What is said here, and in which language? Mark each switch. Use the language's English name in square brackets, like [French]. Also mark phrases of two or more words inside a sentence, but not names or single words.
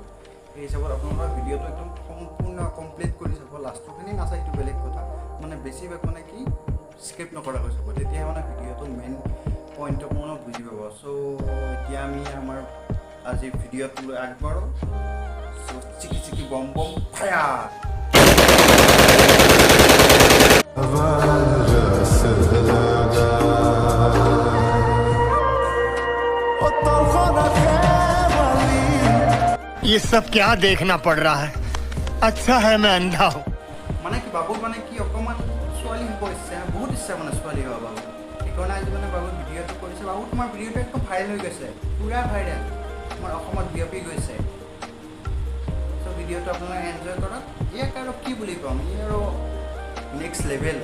[Assamese] সেই হিচাপত আপোনালোকৰ ভিডিঅ'টো একদম সম্পূৰ্ণ কমপ্লিট কৰি চাব। লাষ্টৰখিনি নাচায় এইটো বেলেগ কথা, মানে বেছিভাগ মানে কি স্কিপ নকৰাকৈ চাব, তেতিয়াহে মানে ভিডিঅ'টো [English] main pointটো [Assamese] মানে বুজি পাব। এতিয়া আমি আমাৰ আজি ভিডিঅ'টো লৈ আগবাঢ়ো। চিকি চিকি বম বম ফায়াৰ। [Hindi] ये सब क्या देखना पड़ रहा है? अच्छा है मैं अंधा हूँ। [Assamese] মানে কি বাবুৰ মানে কি অকণমান ছোৱালী হ'ব ইচ্ছা, বহুত ইচ্ছা মানে ছোৱালী হোৱা বাবু। সেইকাৰণে আজি মানে বাবুৰ ভিডিঅ'টো কৰিছে। বাবু তোমাৰ ভিডিঅ'টো একদম ভাইৰেল হৈ গৈছে, পূৰা ভাইৰেল, আমাৰ অসমত বিয়পি গৈছে। ভিডিঅ'টো আপোনালোকে এনজয় কৰক। ইয়াক আৰু কি বুলি ক'ম, ই আৰু [English] next level.